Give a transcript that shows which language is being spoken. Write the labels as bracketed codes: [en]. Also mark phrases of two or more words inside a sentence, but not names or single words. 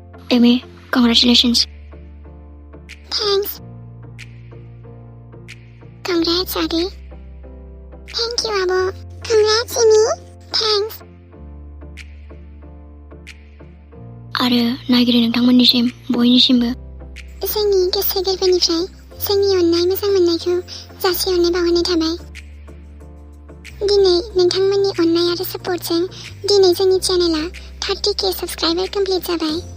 [en] Amy, congratulations. Thanks. Congrats, Adi. Thank you, Abo. Congrats, Amy. Thanks. [brx] आरो नायगिरि नोंथांमोननिसिम बयनिसिमबो जोंनि गोसो गोरबोनिफ्राय जोंनि अननाय मोजां मोननायखौ जासिहरनाय बावहरनाय थाबाय। दिनै नोंथांमोननि अननाय आरो सापर्टजों दिनै जोंनि चेनेला 30K [en] subscriber complete [brx] जाबाय।